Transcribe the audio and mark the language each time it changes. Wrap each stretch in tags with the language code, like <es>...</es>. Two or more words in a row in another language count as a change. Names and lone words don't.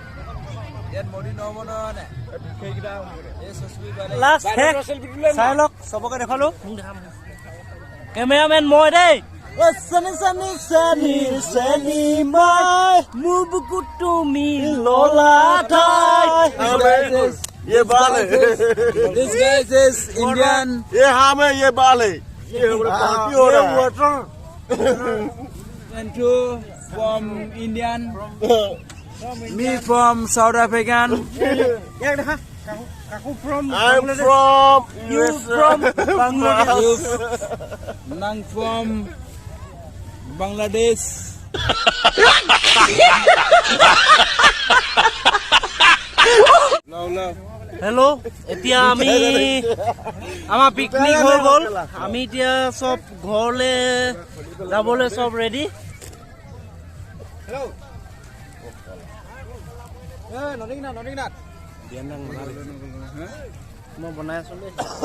<as>চাই লওক চবকে দেখালো। কেমেৰামেন মই দেই। মোৰ বুকুত তুমি ললা ঠাই।</as> <hi>ये बाल है।</hi> <en>This guy is Indian.</en> <hi>ये हाँ में ये बाल है। ये पार्टी हो रहा है।</hi> <en>And two from Indian. Me from South African. I'm from You from Bangladesh. Nang from Bangladesh.</en> <as>হেল্ল', এতিয়া আমি আমাৰ পিকনিক হৈ গ'ল। আমি এতিয়া চব ঘৰলৈ যাবলৈ চব ৰেডি। মই বনাই আছো দেই।</as>